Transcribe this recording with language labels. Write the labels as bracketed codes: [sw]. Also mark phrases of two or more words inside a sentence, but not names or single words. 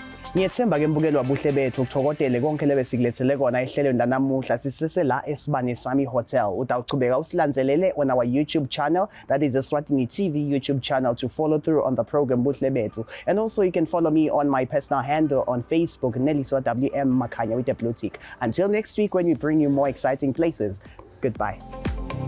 [ss] Ngiyethemba ke mbukeli wabuhle bethu ukuthokozele konke lebe sikulethele kona ehlelweni lanamuhla sisese la eSibane Sami Hotel. Utawuchubeka usilandzelele [en] on our YouTube channel, that is Eswatini TV YouTube channel, to follow through on the program Buhle bethu. And also you can follow me on my personal handle on Facebook, Neliswa WM Makanya with a blue tick. Until next week when we bring you more exciting places. Goodbye.